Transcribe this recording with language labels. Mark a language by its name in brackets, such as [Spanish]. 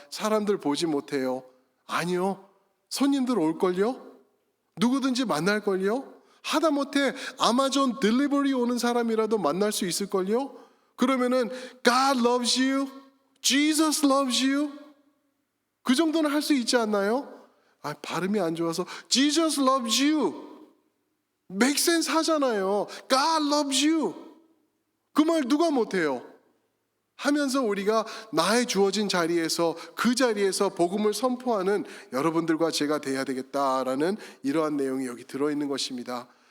[Korean] 사람들 보지 못해요. 아니요. 손님들 올걸요? 누구든지 만날걸요? 하다못해 아마존 딜리버리 오는 사람이라도 만날 수 있을걸요? 그러면은 [English] God loves you, Jesus loves you, [Korean] 그 정도는 할 수 있지 않나요? 발음이 안 좋아서 [English] Jesus loves you make sense [Korean] 하잖아요. [English] God loves you, [Korean] 그 말 누가 못해요? 하면서 우리가 나의 주어진 자리에서, 그 자리에서 복음을 선포하는 여러분들과 제가 돼야 되겠다라는 이러한 내용이 여기 들어있는 것입니다.